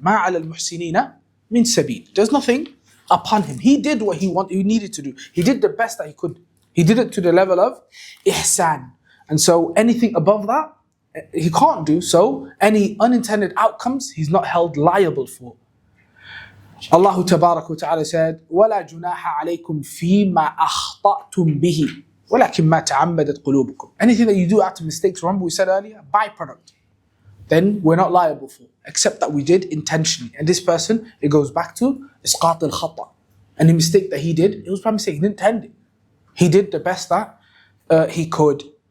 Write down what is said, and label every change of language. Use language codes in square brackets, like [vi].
[ar] مَا عَلَى الْمُحْسِنِينَ مِنْ سَبِيلٍ. [en] There's nothing upon him. He did what he needed to do. He did the best that he could. He did it to the level of ihsan. And so anything above that, he can't do. So any unintended outcomes, he's not held liable for. Allah Tabarak wa Ta'ala said, [ar] وَلَا جُنَاحَ عَلَيْكُمْ فِي مَا أَخْطَأْتُمْ بِهِ وَلَكِنْ مَا تَعَمَّدَتْ قُلُوبُكُمْ. [en] Anything that you do out of mistakes, remember we said earlier, byproduct, then we're not liable for, except that we did intentionally. And this person, it goes back to [ar] إسقاط الخطأ. [en] And the mistake that he did, it was by mistake, he didn't intend it. He did the best that he could.